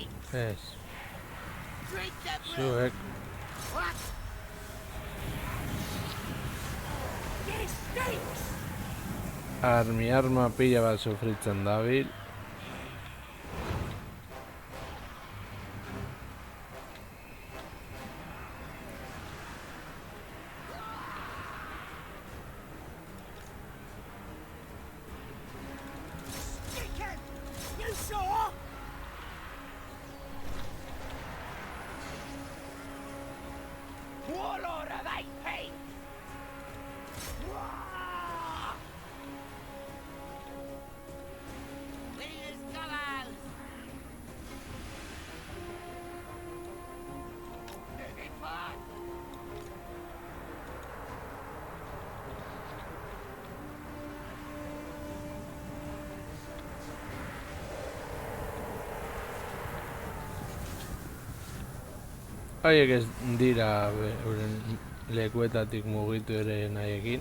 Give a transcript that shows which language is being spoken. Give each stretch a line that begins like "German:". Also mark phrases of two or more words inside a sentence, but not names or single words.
Basque: Ez,
English: Drink the blood.
Basque: zuek
English: What? This stinks.
Basque: arma pila bat sufritzen dabil.
English: Chicken. You saw? Warlord of AP. Where's Gallows? Moving forward.
Basque: Haiek ez dira euren lekuetatik mugitu ere nahiekin.